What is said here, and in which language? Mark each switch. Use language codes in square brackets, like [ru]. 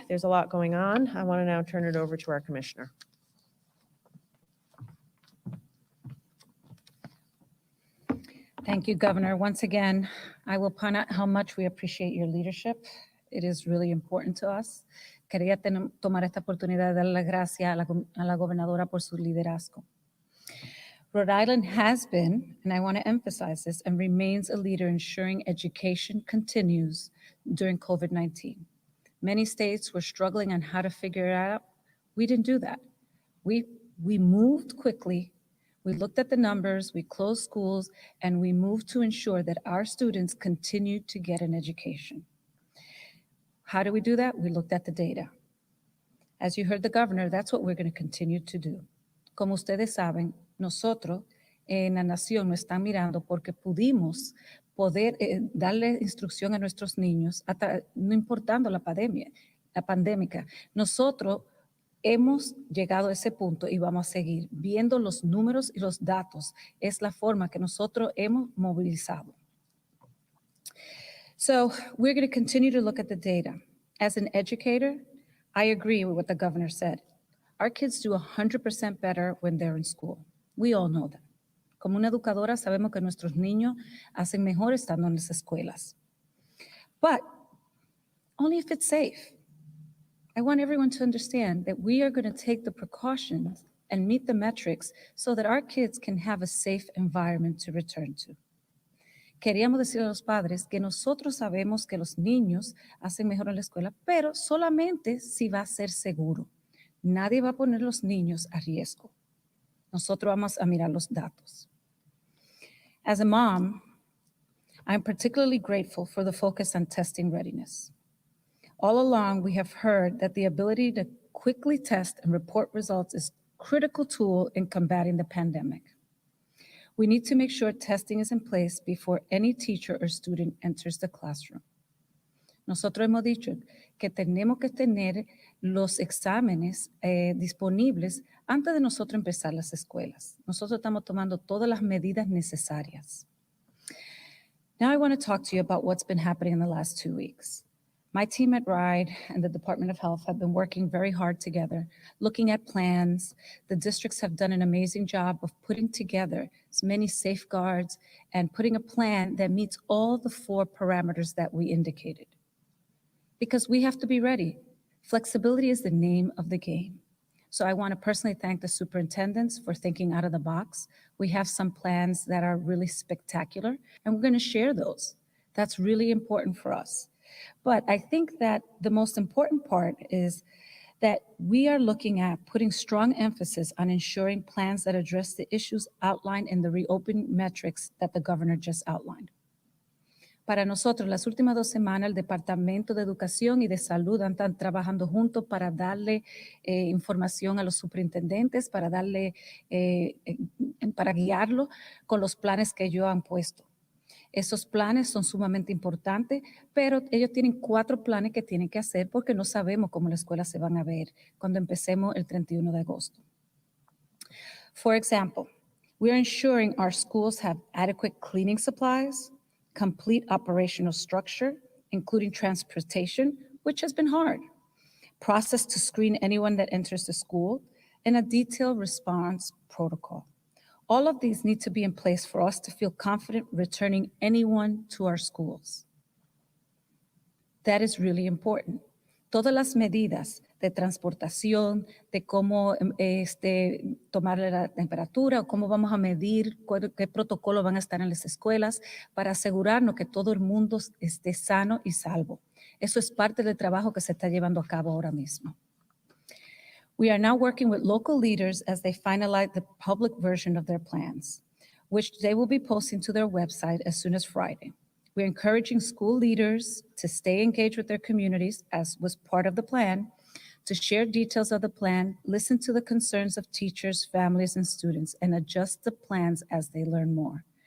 [en] There's a lot going on. I want to now turn it over to our commissioner. Thank you, Governor. Once again, I will point out how much we appreciate your leadership. It is really important to us. [es] Quería tomar esta oportunidad de dar las gracias a la gobernadora por su liderazgo. [en] Rhode Island has been, and I want to emphasize this, and remains a leader ensuring education continues during COVID-19. Many states were struggling on how to figure it out. We didn't do that. We moved quickly. We looked at the numbers, we closed schools, and we moved to ensure that our students continued to get an education. How do we do that? We looked at the data. As you heard the governor, that's what we're going to continue to do. [es] Como ustedes saben, nosotros en la nación nos están mirando porque pudimos poder darle instrucción a nuestros niños, no importando la pandemia. Nosotros hemos llegado a ese punto y vamos a seguir viendo los números y los datos. Es la forma que nosotros hemos movilizado. [en] So we're going to continue to look at the data. As an educator, I agree with what the governor said. Our kids do 100% better when they're in school. We all know that. [es] Como una educadora, sabemos que nuestros niños hacen mejor estando en las escuelas. [en] But only if it's safe. I want everyone to understand that we are going to take the precautions and meet the metrics so that our kids can have a safe environment to return to. [es] Queríamos decirle a los padres que nosotros sabemos que los niños hacen mejor en la escuela, pero solamente si va a ser seguro. Nadie va a poner los niños a riesgo. Nosotros vamos a mirar los datos. [en] As a mom, I'm particularly grateful for the focus on testing readiness. All along, we have heard that the ability to quickly test and report results is a critical tool in combating the pandemic. We need to make sure testing is in place before any teacher or student enters the classroom. [es] Nosotros hemos dicho que tenemos que tener los exámenes disponibles antes de nosotros empezar las escuelas. Nosotros estamos tomando todas las medidas necesarias. [en] Now I want to talk to you about what's been happening in the last 2 weeks. My team at RIDE and the Department of Health have been working very hard together, looking at plans. The districts have done an amazing job of putting together as many safeguards and putting a plan that meets all the 4 parameters that we indicated. Because we have to be ready. Flexibility is the name of the game. So I want to personally thank the superintendents for thinking out of the box. We have some plans that are really spectacular, and we're going to share those. That's really important for us. But I think that the most important part is that we are looking at putting strong emphasis on ensuring plans that address the issues outlined in the reopening metrics that the governor just outlined. [es] Para nosotros, las últimas 2 semanas, el Departamento de Educación y de Salud están trabajando juntos para darle información a los superintendentes, para guiarlo con los planes que ellos han puesto. Esos planes son sumamente importantes, pero ellos tienen 4 planes que tienen que hacer porque no sabemos cómo las escuelas se van a ver cuando empecemos el 31 de agosto. [en] For example, we are ensuring our schools have adequate cleaning supplies, complete operational structure, including transportation, which has been hard, process to screen anyone that enters the school, and a detailed response protocol. All of these need to be in place for us to feel confident returning anyone to our schools. That is really important. [es] Todas las medidas de transportación, de cómo tomar la temperatura o cómo vamos a medir, qué protocolos van a estar en las escuelas para asegurarnos que todo el mundo esté sano y salvo. Eso es parte del trabajo que se está llevando a cabo ahora mismo. [en] We are now working with local leaders as they finalize the public version of their plans, which they will be posting to their website as soon as Friday. We're encouraging school leaders to stay engaged with their communities, as was part of the plan, to share details of the plan, listen to the concerns of teachers, families, and students, and adjust the plans as they learn more.